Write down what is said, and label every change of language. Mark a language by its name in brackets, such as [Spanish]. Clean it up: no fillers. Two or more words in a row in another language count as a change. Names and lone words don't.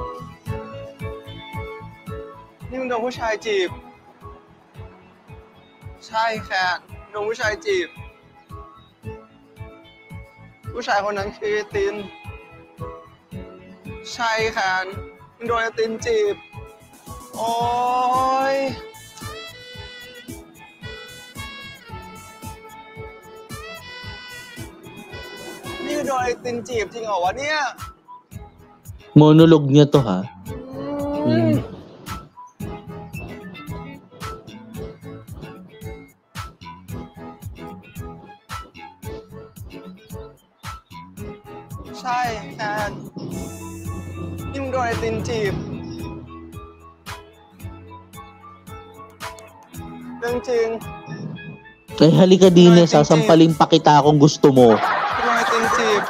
[Thai] Ni มึงโดนผู้ชายจีบใช่แคนโดนผู้ชายจีบ ผู้ชายคนนั้นคือติน ใช่แคนโดนตินจีบ โอ้ยนี่โดนตินจีบจริงเหรอวะเนี่ย [Filipino] Monologue niya to, ha? [Thai] ใช่แคนนี่มึงโดนไอตินจีบ เรื่องจริง [Filipino] Ay, halika din eh. Sasampalin pa kita kung gusto mo. [Thai] โดนไอตินจีบ